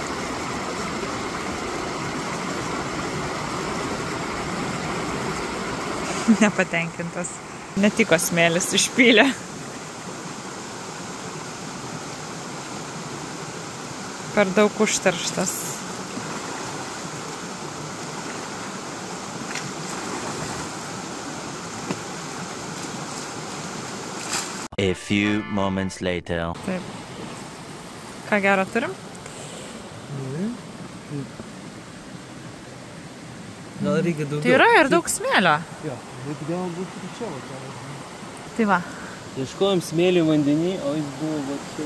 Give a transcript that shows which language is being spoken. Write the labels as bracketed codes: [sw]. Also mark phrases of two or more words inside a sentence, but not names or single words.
[lt] Nepatenkintas. Netiko smėlis, išpylė. Per daug užterštas. [en] A few moments later. [lt] Taip. Ką gero turim? Gal reikia daugiau. Tai yra ir daug smėlio. Jo, reikia gal būti čia. Tai va. Ieškojom smėlį vandenį, o jis buvo va čia.